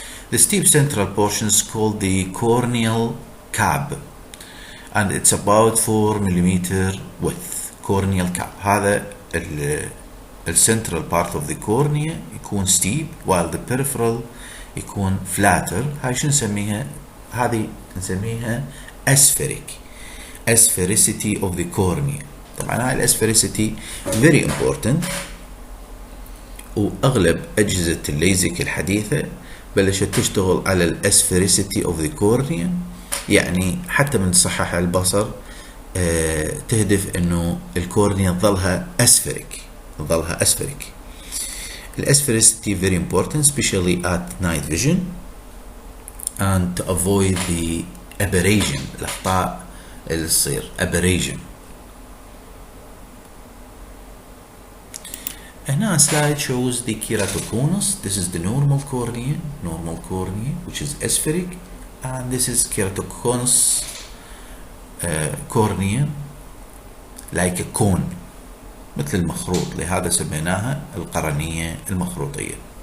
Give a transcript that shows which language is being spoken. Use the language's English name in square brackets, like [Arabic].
[English] The steep central portion is called the corneal cap, and it's about 4 millimeter width. Corneal cap. [Arabic] هذا [English] the central part of the cornea [Arabic] يكون [English] steep, while the peripheral [Arabic] يكون [English] flatter. [Arabic] هاي شو نسميها؟ هذه نسميها aspheric. [English] Asphericity of the cornea. [Arabic] طبعا هاي الاسفيريسيتي [English] very important، [Arabic] واغلب اجهزة الليزك الحديثة بلشت تشتغل على الاسفيريسيتي [English] of the cornea، [Arabic] يعني حتى من تصحح البصر تهدف انه الكورنيا تظلها اسفريك. [English] الاسفيريسيتي very important especially at night vision and to avoid the aberration، [Arabic] الاخطاء اللي تصير [English] aberration. [Arabic] هنا [English] slide shows the keratoconus. This is the normal cornea, which is aspheric, and this is keratoconus cornea like a cone، [Arabic] مثل المخروط، لهذا سميناها القرنية المخروطية.